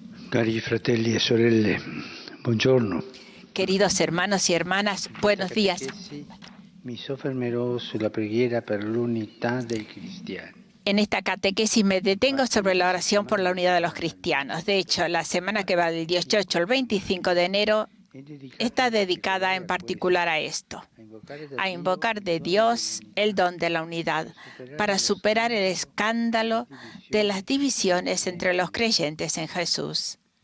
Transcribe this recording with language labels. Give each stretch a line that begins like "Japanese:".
Italian: Cari fratelli e sorelle, buongiorno.
Spanish: Queridos hermanos y hermanas, buenos días.
Italian: Mi soffermerò sulla preghiera per l'unità dei cristiani.
Spanish: En esta catequesis me detengo sobre la oración por la unidad de los cristianos. De hecho, la semana que va del 18 al 25 de enero está dedicada en particular a esto, a invocar de Dios el don de la unidad, para superar el escándalo de las divisiones entre los creyentes en Jesús.